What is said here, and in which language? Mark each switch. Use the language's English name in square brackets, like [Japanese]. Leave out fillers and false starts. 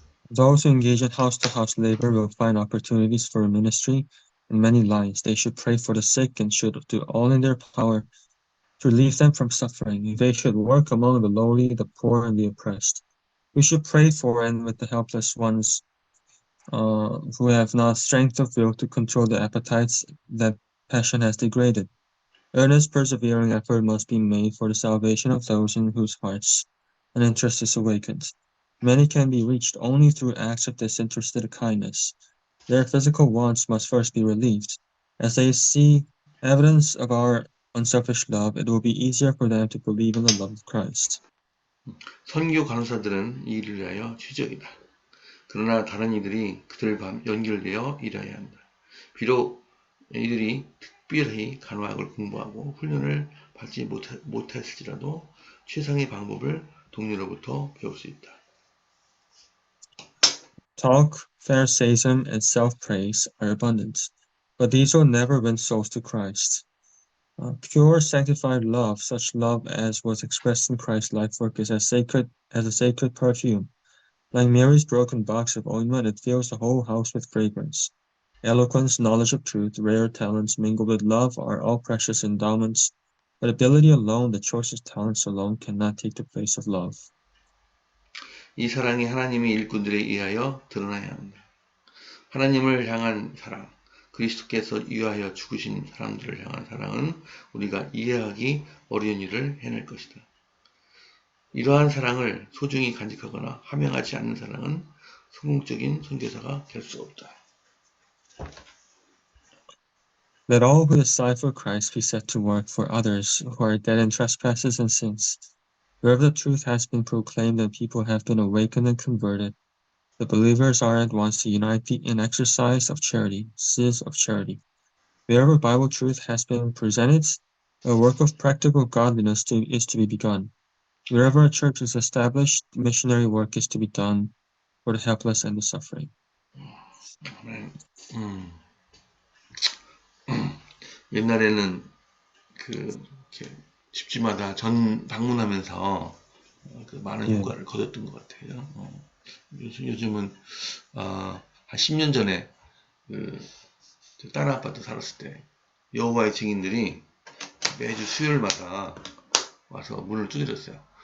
[English] Those who engage in house-to-house labor will find opportunities for ministry in many lines. They should pray for the sick and should do all in their power to relieve them from suffering. They should work among the lowly, the poor, and the oppressed. We should pray for and with the helpless ones who have not strength of will to control the appetites that passion has degraded. Earnest, persevering effort must be made for the salvation of those in whose hearts an interest is awakened. Many can be reached only through acts of disinterested kindness. Their physical wants must first be relieved. As they see evidence of our unselfish love, it will be easier for them to believe in the love of Christ. [Korean] 선교 간호사들은 이 일을 위하여 취적이다. 그러나 다른 이들이 그들과 연결되어 일해야 한다. 비록 이들이 특별히 간호학을 공부하고 훈련을 받지 못했을지라도 최상의 방법을 동료로부터 배울 수 있다. [English] Talk, Pharisaism, and self-praise are abundant, but these will never win souls to Christ. Pure, sanctified love, such love as was expressed in Christ's life work, is as sacred as a sacred perfume. Like Mary's broken box of ointment, it fills the whole house with fragrance. Eloquence, knowledge of truth, rare talents mingled with love are all precious endowments, but ability alone, the choicest talents alone, cannot take the place of love. [Korean] 이 사랑이 하나님의 일꾼들에 의하여 드러나야 한다. 하나님을 향한 사랑, 그리스도께서 위하여 죽으신 사람들을 향한 사랑은 우리가 이해하기 어려운 일을 해낼 것이다. 이러한 사랑을 소중히 간직하거나 함양하지 않는 사랑은 성공적인 선교사가 될 수 없다. [English] Let all who decipher Christ be set to work for others who are dead in trespasses and sins. Wherever the truth has been proclaimed and people have been awakened and converted, The believers are at once to unite in exercise of charity, of charity. Wherever Bible truth has been presented, a work of practical godliness is to be begun. Wherever a church is established, missionary work is to be done for the helpless and the suffering. [Korean] 아멘. 옛날에는 이렇게 집집마다 전 방문하면서 그 많은 예, 효과를 거뒀던 것 같아요. 요즘은 한 10년 전에 다른 아파트 살았을 때 여호와의 증인들이 매주 수요일마다 와서 문을 두드렸어요.